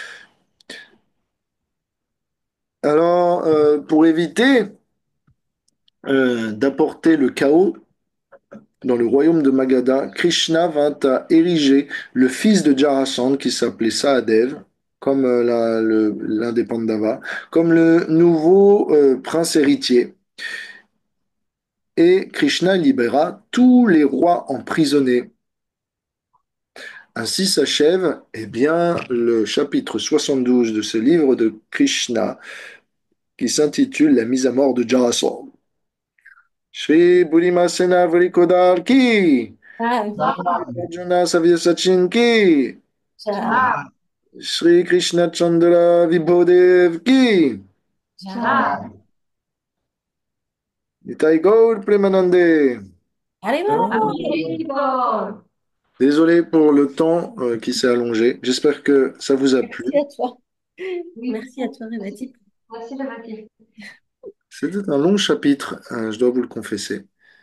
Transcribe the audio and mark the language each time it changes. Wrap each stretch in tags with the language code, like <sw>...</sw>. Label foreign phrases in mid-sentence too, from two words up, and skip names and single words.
<fr>Alors, pour éviter d'apporter le chaos dans le royaume de Magadha, Krishna vint à ériger le fils de Jarasandh qui s'appelait Sahadev, comme l'un des Pandavas, comme le nouveau prince héritier. Et Krishna libéra tous les rois emprisonnés. Ainsi s'achève, eh bien, le chapitre 72 de ce livre de Krishna qui s'intitule La mise à mort de Jarasandh.</fr> <hi>श्री बुद्धिमसेन वृकोदर की, Ah, अर्जुन सव्य सचिन की, ja, श्री कृष्ण चन्द्र विभोदेव की, ja.</hi> <bn>নিতাই গৌর প্রেমানন্দে.</bn> <fr>Allez, bon. Désolé pour le temps qui s'est allongé. J'espère que ça vous a plu. Merci à toi. Oui, Merci à toi, Révati. merci de ma C'était un long chapitre, je dois vous le confesser.</fr>